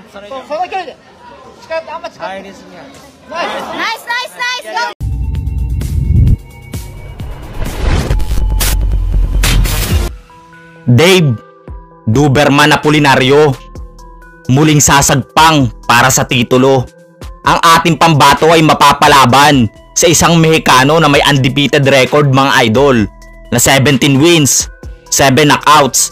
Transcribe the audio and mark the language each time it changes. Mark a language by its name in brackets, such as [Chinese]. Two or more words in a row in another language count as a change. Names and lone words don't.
[Japanese] その距離で近寄ってあんま近寄って入りすぎや。ナイスナイスナイスナイス。 [Filipino] Dave Duberman Apolinario muling sasagpang para sa titulo. Ang ating pambato ay mapapalaban sa isang Mexicano na may [English] undefeated record [Filipino] mga idol na [English] 17 wins, 7 knockouts.